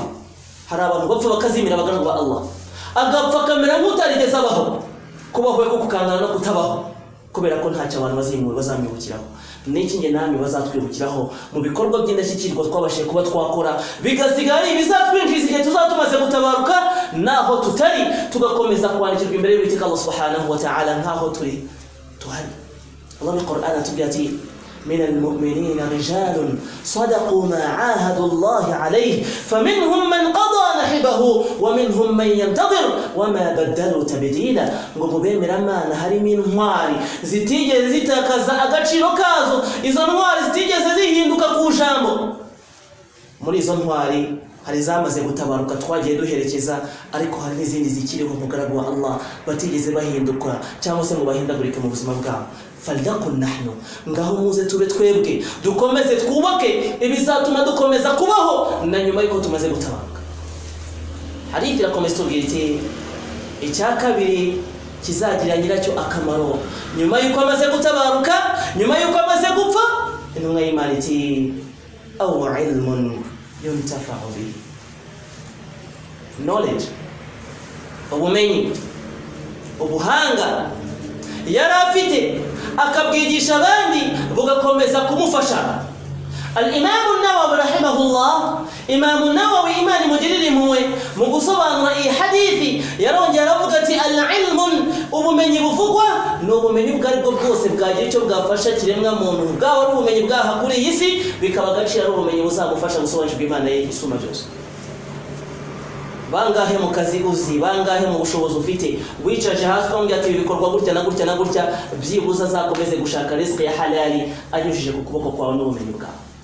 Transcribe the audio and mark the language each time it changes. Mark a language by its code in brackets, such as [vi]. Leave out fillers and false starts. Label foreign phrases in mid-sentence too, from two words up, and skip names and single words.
[rw] Hari abantu bapfa bakazimira bagaragu ba Allah, agapfa kamera nk'utarigeze abaho, kubaho ko kukangana no kutabaho, kubera ko ntacyo abantu bazamwibukiraho. N'iki nge namwe bazatwibukiraho mu bikorwa by'indashyikirwa twabashe kuba twakora, bigasigara ibizatwinjiza igihe tuzatumaze gutabaruka, naho tutari tugakomeza kwandikirwa imbere y'Uwiteka Allah [ar] سبحانه وتعالى [rw] nkaho turi tuhari. Allah mu Qur'an atubwira ati [ar] من المؤمنين رجال صدقوا ما عاهدوا الله عليه فمنهم من قضى نحبه ومنهم من ينتظر وما بدلوا تبديلا. [rw] ngo mubemera Imana harimo intwari zitigeze zitakaza agaciro kazo, izo ntwari zitigeze zihinduka ku jambo. Muri izo ntwari hari zamaze gutabaruka twagiye duherekeza, ariko hari n'izindi zikiriho mugaragu wa Allah batigeze bahinduka cyangwa se ngo bahindagurike mu buzima bwabo. [ar] فلنكن نحن, [rw] ngaho muze tube twebwe dukomeze twubake ibizatuma dukomeza kubaho na nyuma y'uko tumaze gutabaruka. Hadith irakomeza tubwira iti icya kabiri kizagira nyiracyo akamaro nyuma y'uko amaze gutabaruka, nyuma y'uko amaze gupfa, intumwa y'Imana iti [ar] أو علم ينتفع به. [rw] Knowledge, ubumenyi, ubuhanga yari afite akabwigisha abandi bugakomeza kumufasha. Al-Imam an-Nawawi rahimahullah, Imam an-Nawawi imani mujiriri muwe mu gusobanura iyi hadithi yarongera avuga ati al-ilmun, ubumenyi buvugwa n'ubumenyi bwari bwo bwose bwagira icyo bwafasha kiremwa muntu, bwawe ari ubumenyi bwaha kuri iyi si, bikaba agaciro ari ubumenyi buzagufasha gusobanukirwa Imana ye isuma byose. Bangahe mu kazi uzi, bangahe mu bushobozi ufite, wicaje hasi ukamubwira ati bikorwa gutya na gutya na gutya, byibuza azakomeze gushaka riziki ya halali anyujije ku kuboko kwawe n'ubumenyi bwawe.